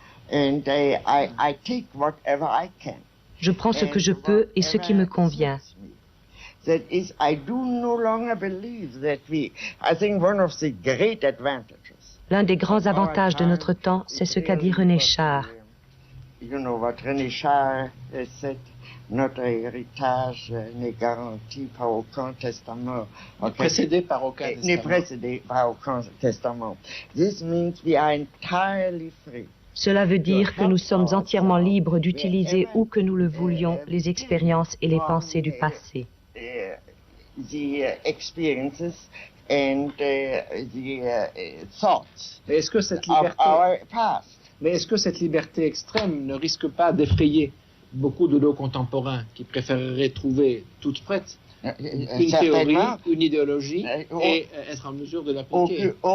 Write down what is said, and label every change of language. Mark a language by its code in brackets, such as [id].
[en] And I take whatever I can. [fr] Je prends ce que je peux et ce qui me convient. [en] That is, I do no longer believe that I think one of the great advantages. [fr] L'un des grands avantages de notre temps, c'est ce qu'a dit René Char. [en] You know what René Char said, [fr] notre héritage n'est garanti par aucun testament. Précédé par aucun testament. N'est précédé par aucun testament. [en] This means we are entirely free. [fr] Cela veut dire que nous sommes entièrement libres d'utiliser où que nous le voulions les expériences et les pensées du passé. [en] The experiences and the thoughts of our past. [fr] Mais est-ce que cette liberté extrême ne risque pas d'effrayer beaucoup de nos contemporains qui préféreraient trouver toute prête une théorie, une idéologie et être en mesure de l'appliquer?